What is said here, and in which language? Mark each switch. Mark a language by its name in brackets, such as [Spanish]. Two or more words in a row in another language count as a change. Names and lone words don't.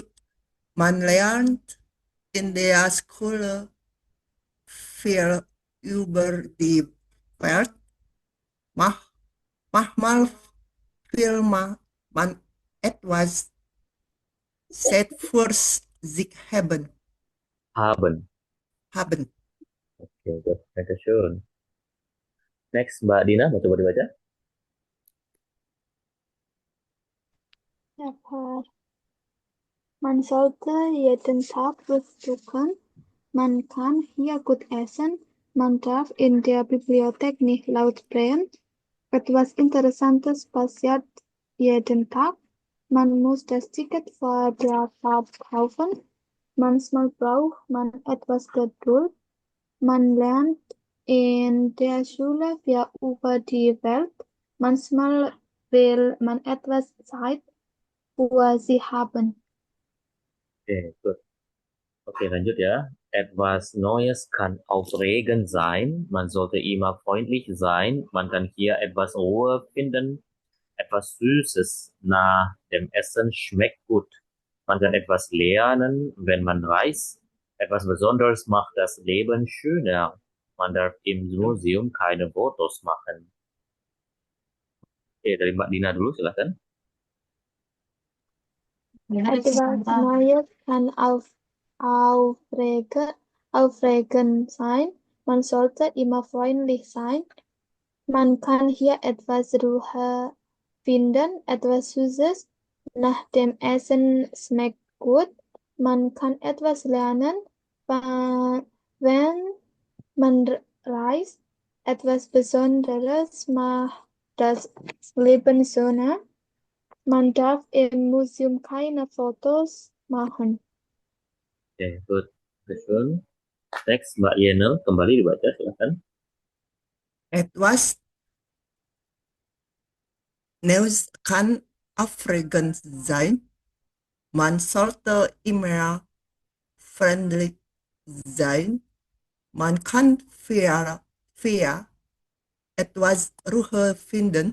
[German] Man lernt in der Schule viel über die Welt. Manchmal will man etwas Zeit für sich haben. Haben. Haben. [English] Oke, good. Dankeschön. [Indonesian] Next, Mbak Dina, mau coba dibaca? [German] Ja, Paar. Man sollte jeden Tag frühstücken. Man kann hier gut essen. Man darf in der Bibliothek nicht laut sprechen. Etwas Interessantes passiert jeden Tag. Man muss das Ticket vor der Fahrt kaufen. Manchmal braucht man etwas Geduld. Man lernt in der Schule viel über die Welt. Manchmal will man etwas Zeit für sie haben. [Indonesian] Oke, good. Oke, lanjut ya. [German] Etwas Neues kann aufregend sein. Man sollte immer freundlich sein. Man kann hier etwas Ruhe finden. Etwas Süßes nach dem Essen schmeckt gut. Man kann etwas lernen, wenn man reist. Etwas Besonderes macht das Leben schöner. Man darf im Museum keine Fotos machen. [Indonesian] Oke, dari Mbak Dina dulu, silakan. [German] Etwas Neues kann aufregend sein. Man sollte immer freundlich sein. Man kann hier etwas Ruhe finden etwas Süßes, nach dem Essen schmeckt gut. Man kann etwas lernen, wenn man reist. Etwas Besonderes macht das Leben schöner. Man darf im Museum keine Fotos machen. [English] Oke, good question. [Indonesian] Next, Mbak Yenel, kembali dibaca, silakan. [German] Etwas Neus kann aufregend sein. Man sollte immer freundlich sein. Man kann fair etwas Ruhe finden.